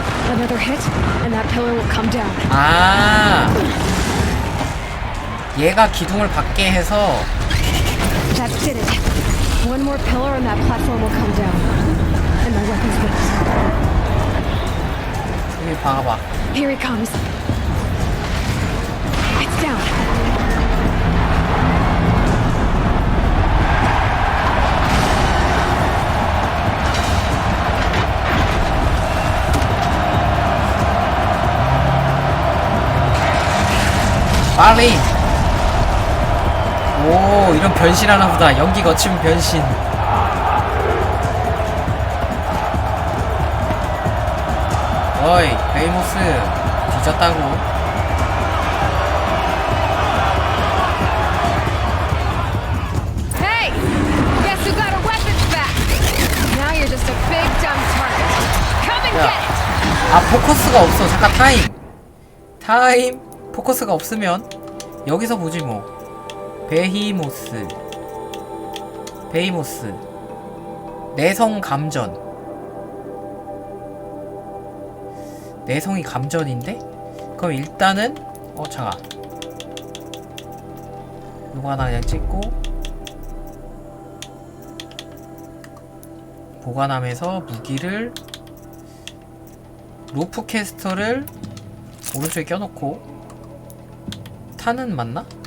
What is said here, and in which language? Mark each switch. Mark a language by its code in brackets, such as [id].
[en] Another hit, and that pillar will come down. [ko] 아, 얘가 기둥을 받게 해서. [en] That did it. One more pillar, and that platform will come down. And my weapon's weak. [ko] 여기 봐봐. [en] Here he comes. It's down. [ko] 빨리. 오, 이런 변신하나 보다. 연기 거치면 변신. 어이, 베이모스 뒤졌다고. [en] Hey! Guess who got our weapons back? Now you're just a big dumb target. Come and get it! [ko] 아, 포커스가 없어. 잠깐 타임. 포커스가 없으면 여기서 보지 뭐. 베이모스 내성 감전. 내성이 감전인데? 그럼 일단은 잠깐 이거 하나 그냥 찍고 보관함에서 무기를 로프 캐스터를 오른쪽에 껴놓고 탄은 맞나?